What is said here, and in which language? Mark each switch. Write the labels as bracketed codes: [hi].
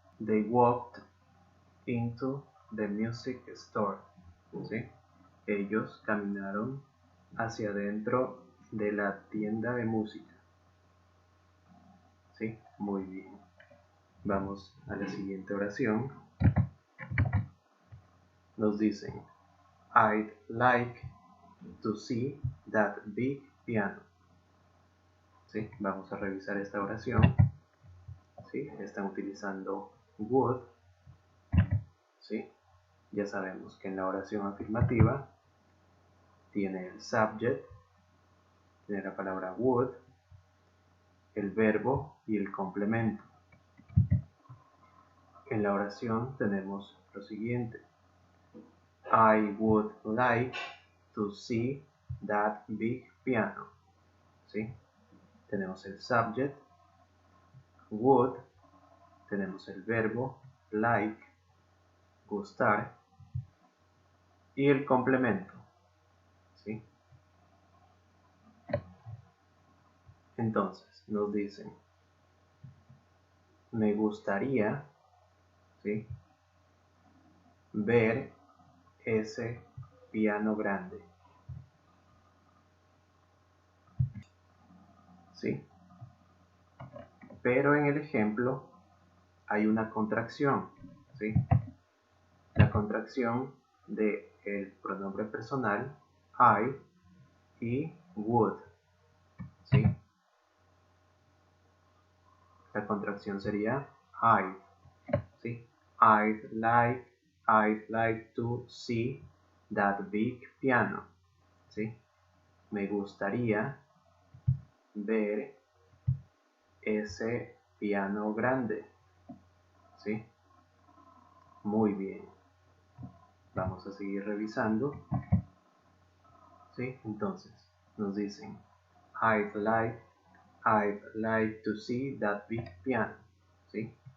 [en] They walked into the music store, [es] ¿sí? Ellos caminaron hacia adentro de la tienda de música, ¿sí? Muy bien. Vamos a la siguiente oración. Nos dicen, [en] I'd like to see that big piano. [es] ¿Sí? Vamos a revisar esta oración. ¿Sí? Están utilizando would. ¿Sí? Ya sabemos que en la oración afirmativa tiene el subject, tiene la palabra would, el verbo y el complemento. En la oración tenemos lo siguiente. [en] I would like to see that big piano. [es] ¿Sí? Tenemos el subject, would, tenemos el verbo, like, gustar, y el complemento, ¿sí? Entonces, nos dicen, me gustaría, ¿sí? Ver ese piano grande, ¿sí? Pero en el ejemplo hay una contracción, ¿sí? La contracción de el pronombre personal I y would, ¿sí? La contracción sería I, ¿sí? [en] I'd like to see that big piano, [es] ¿sí? Me gustaría ver ese piano grande, ¿sí? Muy bien. Vamos a seguir revisando, ¿sí? Entonces, nos dicen, [en] I'd like to see that big piano, [es] ¿sí?